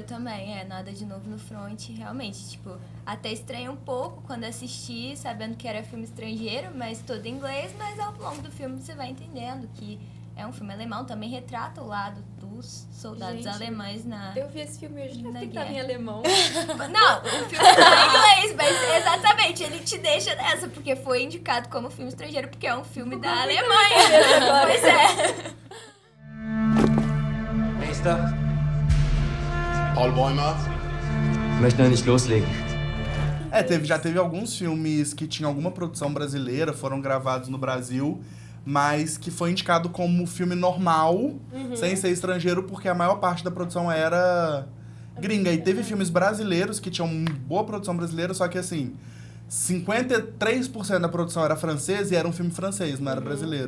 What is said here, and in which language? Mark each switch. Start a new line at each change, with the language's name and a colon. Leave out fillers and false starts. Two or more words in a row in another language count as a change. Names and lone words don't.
Portuguese: Também, nada de novo no front, realmente, tipo, até estranhei um pouco quando assisti, sabendo que era filme estrangeiro, mas todo em inglês, mas ao longo do filme você vai entendendo que é um filme alemão, também retrata o lado dos soldados Gente, alemães na... Eu vi esse filme hoje, não Na que tava em guerra. alemão. Não, o filme tá em inglês, mas exatamente, ele te deixa nessa, porque foi indicado como filme estrangeiro, porque é um filme da Alemanha. Pois é.
German: Meister, Paul Bäumer. möchte noch nicht loslegen.
Portuguese: Já teve alguns filmes que tinham alguma produção brasileira, foram gravados no Brasil, mas que foi indicado como filme normal, sem ser estrangeiro, porque a maior parte da produção era gringa. E teve filmes brasileiros que tinham boa produção brasileira, só que assim, 53% da produção era francesa e era um filme francês, não era brasileiro.